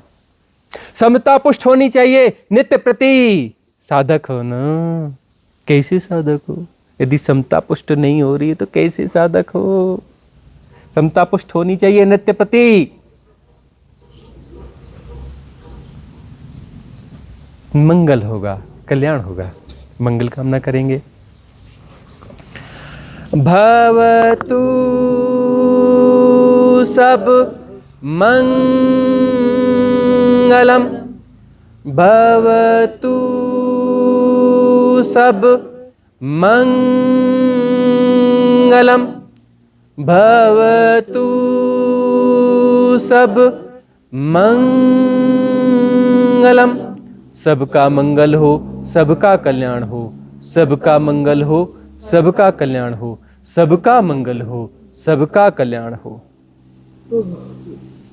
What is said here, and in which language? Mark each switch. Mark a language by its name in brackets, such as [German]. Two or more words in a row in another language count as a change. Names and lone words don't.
[Hindi] समता पुष्ट होनी चाहिए नित्य प्रति, साधक हो ना, कैसे साधक हो? यदि समता पुष्ट नहीं हो रही है तो कैसे साधक हो? समता पुष्ट होनी चाहिए नित्य प्रति, मंगल होगा, कल्याण होगा, मंगल कामना करेंगे। [Pali] भवतु सब मंगलम, भवतु सब मंगलम, भवतु सब मंगलम। [Hindi] सबका मंगल हो, सबका कल्याण हो, सबका मंगल हो, सबका कल्याण हो, सबका मंगल हो, सबका कल्याण हो।